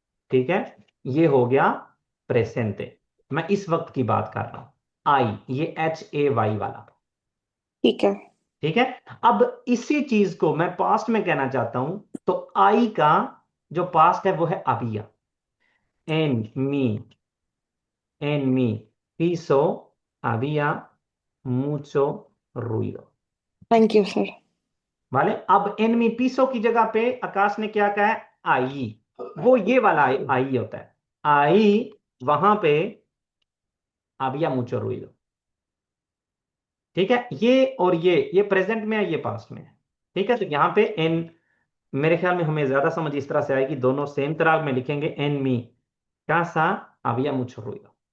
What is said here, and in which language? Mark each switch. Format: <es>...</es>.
<hi>ठीक है, ये हो गया प्रेजेंटे, मैं इस वक्त की बात कर रहा हूं। आई, ये HAY वाला। ठीक है। ठीक है, अब इसी चीज को मैं पास्ट में कहना चाहता हूं, तो आई का जो पास्ट है वो है अबिया।</hi> <es>एन मी, en mi piso había mucho ruido।</es> <en>Thank you sir.</en> <hi>वाले, अब</hi> <es>en mi piso</es> <hi>की जगह पे आकाश ने क्या कहा है? आई, वो ये वाला आई होता है। आई वहां पे</hi> <es>había mucho ruido।</es> <hi>ठीक है, ये और ये प्रेजेंट में है, ये पास्ट में है। ठीक है, तो यहाँ पे एन, मेरे ख्याल में हमें ज्यादा समझ इस तरह से आएगी, दोनों सेम तरह में लिखेंगे, एन मी</hi> <es>casa había mucho ruido।</es>